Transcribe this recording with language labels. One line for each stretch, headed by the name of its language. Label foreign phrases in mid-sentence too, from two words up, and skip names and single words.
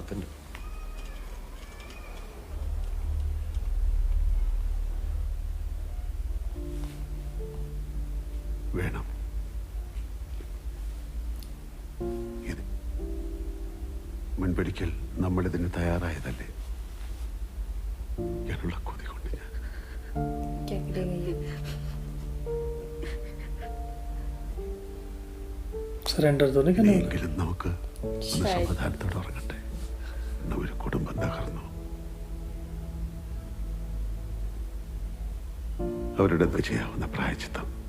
Malayalam: വേണം. ഇത് മുൻപൊരിക്കൽ നമ്മളിതിന് തയ്യാറായതല്ലേ? ഞാനുള്ള കൊതി കൊണ്ട് ഞാൻ
Hindi: क्या करेगा ये? सरेंडर तो नहीं करना.
Malayalam: എങ്കിലും നമുക്ക് ഒന്ന് സമാധാനത്തോടെ ഉറങ്ങട്ടെ. ഇന്ന് ഒരു കുടുംബം തകർന്നു. അവരുടെ ചെയ്യാവുന്ന പ്രായച്ചിത്തം.